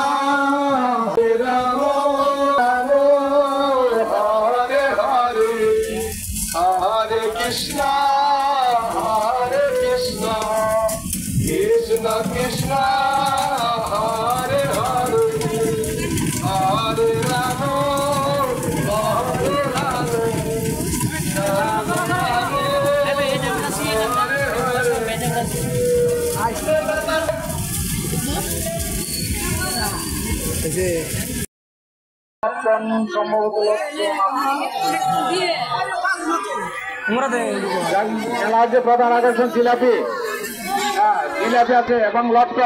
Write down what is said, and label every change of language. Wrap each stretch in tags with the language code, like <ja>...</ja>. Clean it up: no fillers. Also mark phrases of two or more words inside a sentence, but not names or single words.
<sa>हरे राम, राम हरे हरे, हरे कृष्ण, हरे कृष्ण, कृष्ण कृष्ण, हरे हरे, हरे राम, हरे हरे, राम राम.</sa> <bn>মেলার যে প্রধান আকর্ষণ জিলাপি, জিলাপি আছে এবং লটকন।</bn>